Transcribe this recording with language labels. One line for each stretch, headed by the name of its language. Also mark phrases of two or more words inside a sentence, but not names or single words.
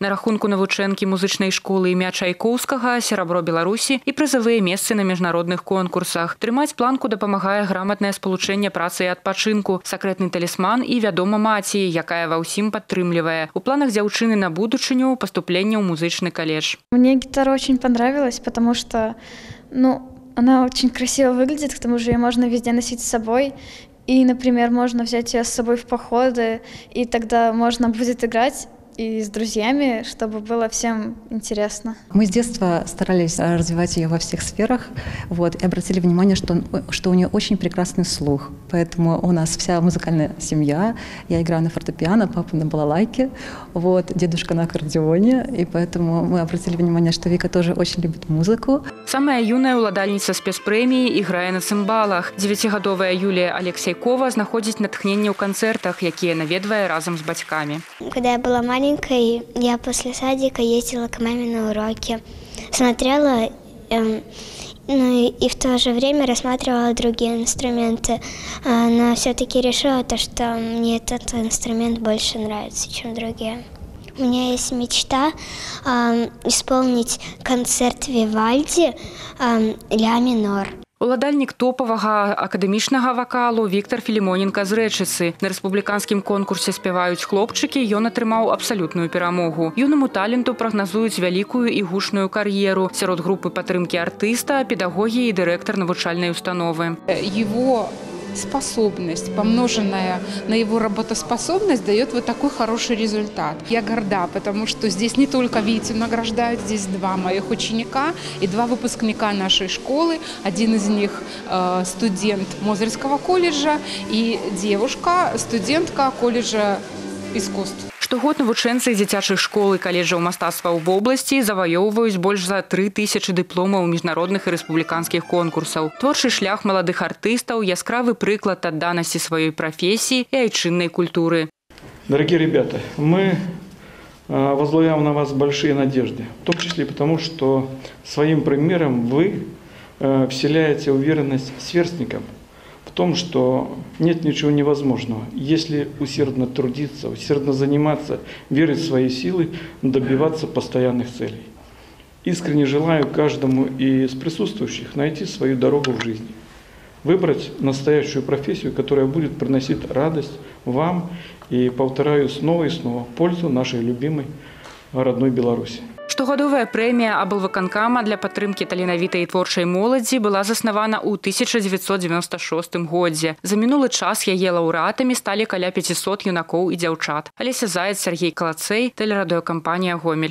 Belarusian: На рахунку навучэнкі музычнай школы імя Чайкоўскага, серабро Беларусі і прызавыя месцы на міжнародных конкурсах. Трымаць планку дапамагае граматнае спалучэнне працы і адпачынку, сакрэтны талісман і вядома маці, якая ва ўсім падтрымлівае. У планах дзяўчыны на будучыню паступленне ў музычны каледж.
Russian: Мне гитара очень понравилась, потому что, она очень красиво выглядит, к тому же ее можно везде носить с собой. И, например, можно взять ее с собой в походы, и тогда можно будет играть и с друзьями, чтобы было всем интересно. Мы с детства старались развивать ее во всех сферах, и обратили внимание, что у нее очень прекрасный слух. Поэтому у нас вся музыкальная семья. Я играю на фортепиано, папа на балалайке, дедушка на аккордеоне. И поэтому мы обратили внимание, что Вика тоже очень любит музыку.
Belarusian: Самая юная уладальніца спецпрэміі играе на цымбалах. 9гадовая Юлія Алексейкова знаходзіць натхненне ў канцэртах, якія наведвае разам з бацькамі.
Russian: Когда я была маленькой, я после садика ездила к маме на уроки, смотрела, и в то же время рассматривала другие инструменты. Но все-таки решила, что мне этот инструмент больше нравится, чем другие. У меня есть мечта исполнить концерт Вивальди «Ля минор».
Belarusian: Уладальнік топавага акадэмічнага вакалу Віктор Філімоненка з Рэчыцы. На рэспубліканскім конкурсе спяваюць хлопчыкі, ён атрымаў абсалютную перамогу. Юнаму таленту прагназуюць вялікую і гучную кар'еру. Сярод групы падтрымкі артыста, педагогі і дырэктар навучальнай установы.
Russian: Его способность, помноженная на его работоспособность, дает вот такой хороший результат. Я горда, потому что здесь не только Витю награждают, здесь 2 моих ученика и 2 выпускника нашей школы. Один из них студент Мозырского колледжа и девушка, студентка колледжа искусств.
Belarusian: Штогод навучэнцы дзіцячых школ і каледжаў мастацтваў в обласці заваёўваюць больш за 3000 дыпломаў міжнародных і рэспубліканскіх конкурсаў. Творчы шлях маладых артыстаў, яскравы прыклад адданасці сваёй прафесіі і айчыннай культуры.
Russian: Дорогие ребята, мы возлагаем на вас большие надежды, в том числе потому, что своим примером вы вселяете уверенность сверстникам в том, что нет ничего невозможного, если усердно трудиться, усердно заниматься, верить в свои силы, добиваться постоянных целей. Искренне желаю каждому из присутствующих найти свою дорогу в жизни, выбрать настоящую профессию, которая будет приносить радость вам и, повторяю, снова и снова пользу нашей любимой родной Беларуси.
Belarusian: Штогадовая прэмія аблвыканкама для падтрымкі таленавітай і творчай моладзі была заснавана ў 1996 годзе. За мінулы час яе лаўрэатамі сталі каля 500 юнакоў і дзяўчат. Алеся Заяц, Сергей Калацэй, тэлерадыёкампанія «Гомель».